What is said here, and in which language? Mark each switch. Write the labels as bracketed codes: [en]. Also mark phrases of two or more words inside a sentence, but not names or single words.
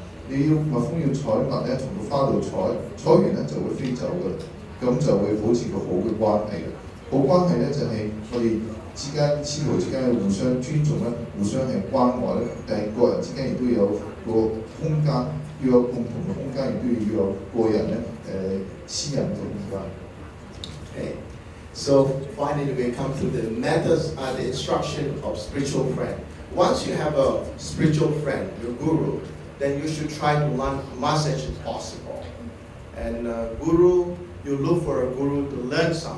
[yue] 你要蜜蜂要採蜜咧，從個花度採完咧就會飛走㗎啦，咁就會保持個好嘅關係嘅。好關係咧就係、我哋之間師徒之間嘅互相尊重咧，互相係關愛咧，但係個人之間亦都有個空間，要有共同嘅空間，亦都要有個人咧私人嘅空間。 [en] Okay. So finally we come to the methods and the instruction of spiritual friend. Once you have a spiritual friend, your guru, then you should try to learn as much as possible. And guru, you look for a guru to learn something.